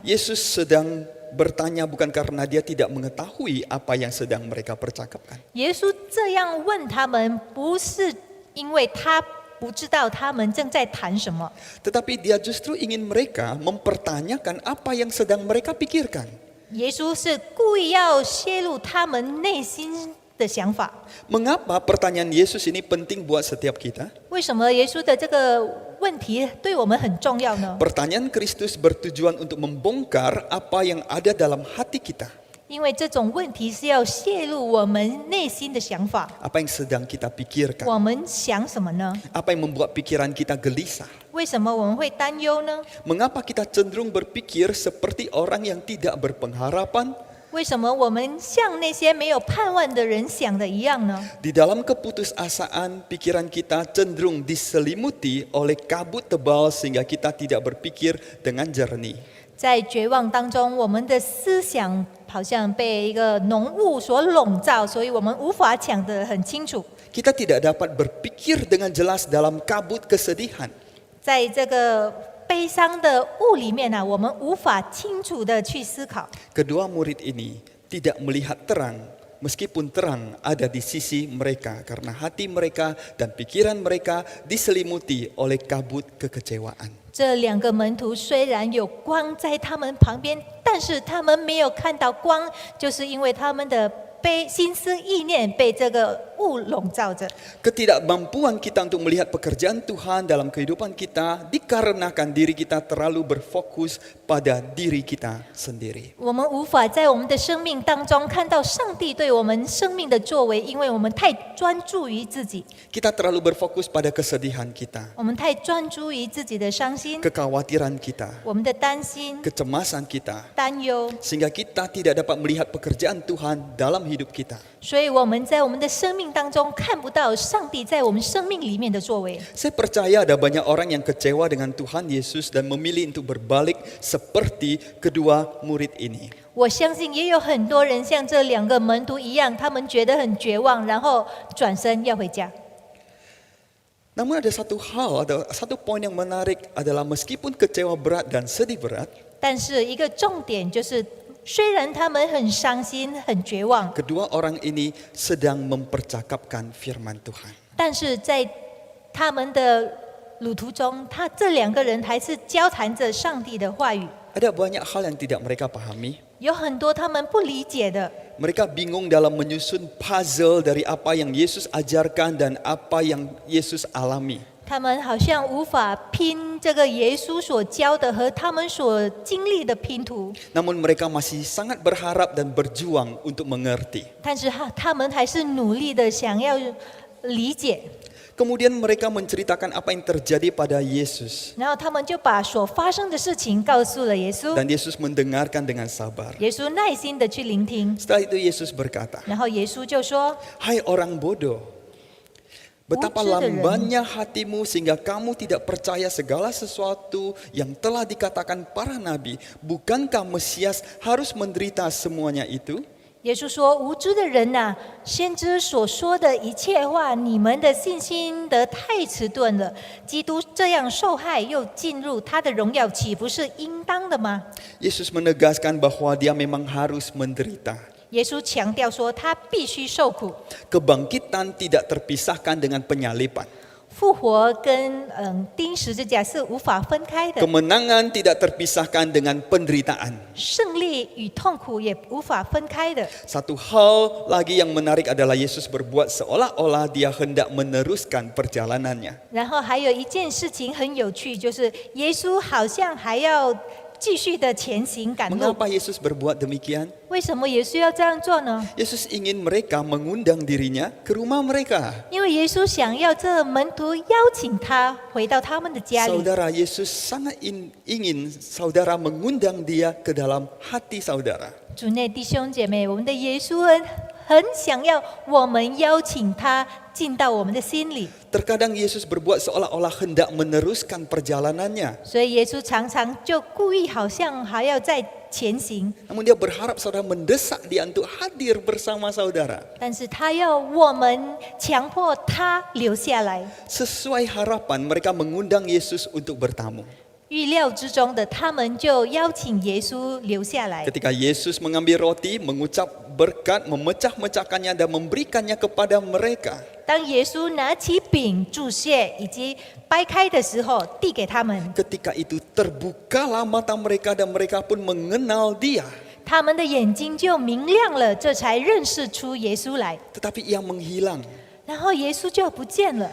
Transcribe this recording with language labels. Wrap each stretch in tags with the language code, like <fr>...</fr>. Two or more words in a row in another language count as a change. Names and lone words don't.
<id>Yesus sedang bertanya bukan karena dia tidak mengetahui apa yang sedang mereka percakapkan.</id> <zh>耶稣这样问他们，不是因为他不知道他们正在谈什么，</zh> <id>Tetapi dia justru ingin mereka mempertanyakan apa yang sedang mereka pikirkan.</id> <zh>耶稣是故意要泄露他们内心的想法。</zh> <id>Mengapa pertanyaan Yesus ini penting buat setiap kita?</id> <zh>为什么耶稣的这个问题对我们很重要呢？</zh> <id>Pertanyaan Kristus bertujuan untuk membongkar apa yang ada dalam hati kita.</id> <zh>因为这种问题是要泄露我们内心的想法，</zh> <id>Apa yang sedang kita pikirkan?</id> <zh>我们想什么呢？</zh> <id>Apa yang membuat pikiran kita gelisah?</id> <zh>为什么我们会担忧呢？</zh> <id>Mengapa kita cenderung berpikir seperti orang yang tidak berpengharapan?</id> <zh>为什么我们像那些没有盼望的人想的一样呢？</zh> <id>Di dalam keputusasaan, pikiran kita cenderung diselimuti oleh kabut tebal sehingga kita tidak berpikir dengan jernih.</id> <zh>在绝望当中，我们的思想好像被一个浓雾所笼罩，所以我们无法想得很清楚。</zh> <id>Kita tidak dapat berpikir dengan jelas dalam kabut kesedihan.</id> <zh>在这个悲伤的雾里面我们无法清楚的去思考。</zh> <id>Kedua murid ini tidak melihat terang, meskipun terang ada di sisi mereka karena hati mereka dan pikiran mereka diselimuti oleh kabut kekecewaan.</id> <zh>这两个门徒虽然有光在他们旁边，但是他们没有看到光，就是因为他们的心思意念被这个雾笼罩着。</zh> <id>Ketidakmampuan kita untuk melihat pekerjaan Tuhan dalam kehidupan kita dikarenakan diri kita terlalu berfokus pada diri kita sendiri.</id> <zh>我们无法在我们的生命当中看到上帝对我们生命的作为，因为我们太专注于自己，</zh> <id>Kita terlalu berfokus pada kesedihan kita,</id> <zh>我们太专注于自己的伤心，</zh> <id>kekhawatiran kita,</id> <zh>我们的担心、</zh> <id>kecemasan kita,</id> <zh>担忧，</zh> <id>sehingga kita tidak dapat melihat pekerjaan Tuhan dalam hidup kita.</id> <zh>所以我们在我们的生命当中看不到上帝在我们生命里面的作为。</zh> <id>Saya percaya ada banyak orang yang kecewa dengan Tuhan Yesus dan memilih untuk berbalik seperti kedua murid ini.</id> <zh>我相信也有很多人像这两个门徒一样，他们觉得很绝望，然后转身要回家。</zh> <id>Namun ada satu poin yang menarik adalah meskipun kecewa berat dan sedih berat,</id> <zh>但是一个重点就是，虽然他们很伤心、很绝望，</zh> <id>kedua orang ini sedang mempercakapkan firman Tuhan.</id> <zh>但是在他们的路途中，这两个人还是交谈着上帝的话语。</zh> <id>Ada banyak hal yang tidak mereka pahami.</id> <zh>有很多他们不理解的，</zh> <id>Mereka bingung dalam menyusun puzzle dari apa yang Yesus ajarkan dan apa yang Yesus alami.</id> <zh>他们好像无法拼这个耶稣所教的和他们所经历的拼图，</zh> <id>Namun mereka masih sangat berharap dan berjuang untuk mengerti.</id> <zh>但是他们还是努力的想要理解。</zh> <id>Kemudian mereka menceritakan apa yang terjadi pada Yesus.</id> <zh>然后他们就把所发生的事情告诉了耶稣，</zh> <id>Dan Yesus mendengarkan dengan sabar.</id> <zh>耶稣耐心的去聆听，</zh> <id>Setelah itu Yesus berkata,</id> <zh>然后耶稣就说</zh> <id>Hai orang bodoh, betapa lambannya hatimu sehingga kamu tidak percaya segala sesuatu yang telah dikatakan para nabi. Bukankah Mesias harus menderita semuanya itu?</id> <zh>耶稣说：“无知的人呐、先知所说的一切话，你们的信心得太迟钝了。基督这样受害，又进入他的荣耀，岂不是应当的吗？”</zh> <id>Yesus menegaskan bahwa dia memang harus menderita.</id> <zh>耶稣强调说，他必须受苦。</zh> <id>Kebangkitan tidak terpisahkan dengan penyaliban.</id> <zh>复活跟钉十字架是无法分开的，</zh> <id>Kemenangan tidak terpisahkan dengan penderitaan.</id> <zh>胜利与痛苦也无法分开的。</zh> <id>Satu hal lagi yang menarik adalah Yesus berbuat seolah-olah dia hendak meneruskan perjalanannya.</id> <zh>然后还有一件事情很有趣，就是耶稣好像还要继续的前行赶路。</zh> <id>Mengapa Yesus berbuat demikian?</id> <zh>为什么耶稣要这样做呢？</zh> <id>Yesus ingin mereka mengundang dirinya ke rumah mereka.</id> <zh>因为耶稣想要这门徒邀请他回到他们的家里。</zh> <id>Saudara, Yesus sangat ingin saudara mengundang dia ke dalam hati saudara.</id> <zh>主内弟兄姐妹，我们的耶稣很想要我们邀请他进到我们的心里，</zh> <id>Terkadang Yesus berbuat seolah-olah hendak meneruskan perjalanannya.</id> <zh>所以耶稣常常就故意好像还要再前行，</zh> <id>Namun dia berharap saudara mendesak dia untuk hadir bersama saudara.</id> <zh>但是他要我们强迫他留下来。</zh> <id>Sesuai harapan mereka mengundang Yesus untuk bertamu.</id> <zh>预料之中的，他们就邀请耶稣留下来。</zh> <id>Ketika Yesus mengambil roti, mengucap berkat, memecah-mecahkannya dan memberikannya kepada mereka.</id> <zh>当耶稣拿起饼祝谢以及掰开的时候，递给他们，</zh> <id>Ketika itu terbukalah mata mereka dan mereka pun mengenal dia.</id> <zh>他们的眼睛就明亮了，这才认识出耶稣来。</zh> <id>Tetapi ia menghilang.</id> <zh>然后耶稣就不见了。</zh>